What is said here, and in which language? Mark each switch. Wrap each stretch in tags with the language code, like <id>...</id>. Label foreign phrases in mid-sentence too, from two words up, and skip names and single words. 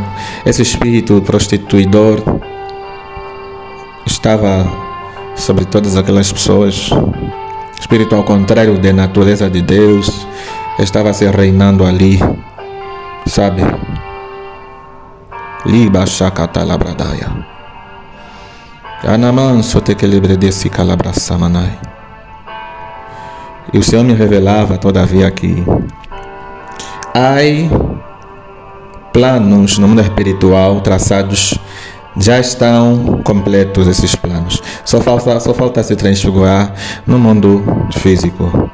<pt>Esse espírito prostituidor estava sobre todas aquelas pessoas. Espírito ao contrário da natureza de Deus estava se reinando ali, sabe? Liba shakata labradaya. Anaman sote que libredesi calabrasamanai. E o Senhor me revelava, todavia, que há planos no mundo espiritual traçados, já estão completos esses planos. Só falta se transfigurar no mundo físico.</pt>